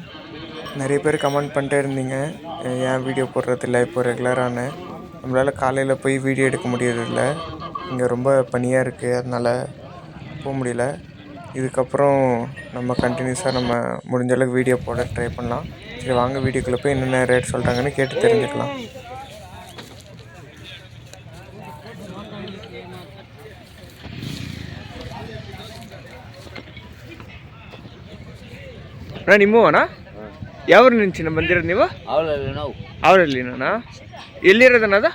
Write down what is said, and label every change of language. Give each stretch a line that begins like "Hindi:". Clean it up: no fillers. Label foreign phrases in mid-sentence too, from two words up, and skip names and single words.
Tamil: நிறைய பேர் கமெண்ட் பண்ணிட்டே இருந்தீங்க, ஏன் வீடியோ போடுறதில்ல இப்போ ரெகுலரான. நம்மளால் காலையில் போய் வீடியோ எடுக்க முடியறதில்ல, இங்கே ரொம்ப பனியாக இருக்குது, அதனால் போக முடியல. இதுக்கப்புறம் நம்ம கண்டினியூஸாக நம்ம முடிஞ்ச அளவுக்கு வீடியோ போட ட்ரை பண்ணலாம். சரி வாங்க வீடியோக்குள்ளே போய் என்னென்ன ரேட் சொல்கிறாங்கன்னு கேட்டு தெரிஞ்சுக்கலாம்.
Kannada: ನಿಮ್ಮವನಾ ಯಾವ್ರು నుంచి ಬಂದಿರೋದು ನೀವು? ಅವರಲ್ಲಿನಾ? ಎಲ್ಲಿರೋದಣ್ಣ ಅದು?